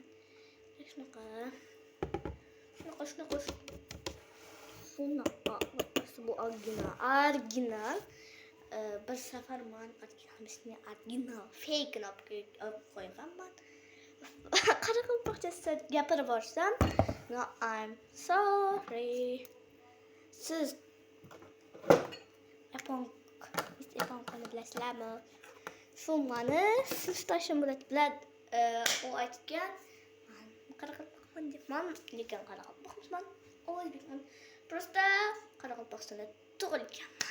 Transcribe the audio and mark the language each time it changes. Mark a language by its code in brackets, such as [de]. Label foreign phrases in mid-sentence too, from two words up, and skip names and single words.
[uz] Shunaqa. Bu original. Bir safar men originalni fake olib qo'yganman. Qoraqalpoqchasida gapirib borsam, [en] no, I'm sorry. [uz] Siz Yapon bilasizlarmi? Shu mani sinfdoshim bilan u aytgan. Men qoraqalpoqman debman, lekin qoraqalpoqman. O'zbekman. Просто Qoraqalpog'istonda tug'ilganman.